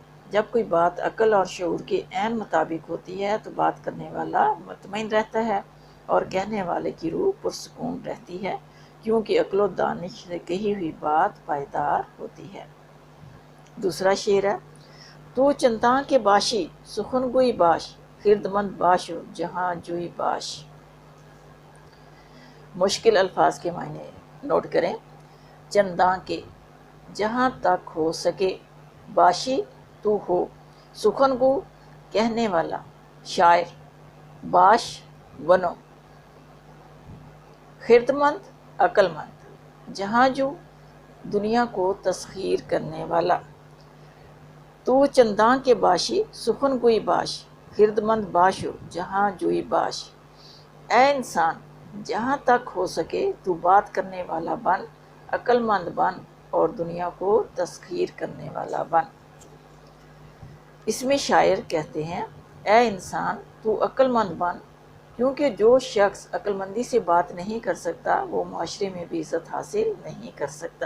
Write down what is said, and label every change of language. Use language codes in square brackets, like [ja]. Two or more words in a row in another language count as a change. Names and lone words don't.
[ur] جب کوئی بات عقل اور شعور کے عین مطابق ہوتی ہے تو بات کرنے والا مطمئن رہتا ہے اور کہنے والے کی روح پرسکون رہتی ہے، کیونکہ عقل و دانش سے کہی ہوئی بات پائیدار ہوتی ہے۔ دوسرا شعر ہے۔ [fa] تو چنداں کے باشی سخن گوئی باش، خرد مند باش و جہاں جوئی باش۔ [ur] مشکل الفاظ کے معنی نوٹ کریں۔ چنداں کے جہاں تک ہو سکے، باشی تو ہو، سخن گو کہنے والا، شاعر، باش بنو، خرد مند عقل مند، جہاں جو دنیا کو تسخیر کرنے والا۔ [fa] تو چنداں کے باشی سخن گوئی باش، خرد مند باش و جہاں جوئی باش۔ [ur] اے انسان جہاں تک ہو سکے تو بات کرنے والا بن، عقل مند بن اور دنیا کو تسخیر کرنے والا بن۔ اس میں شاعر کہتے ہیں، اے انسان تو عقل مند بن، کیونکہ جو شخص عقل مندی سے بات نہیں کر سکتا وہ معاشرے میں بھی عزت حاصل نہیں کر سکتا۔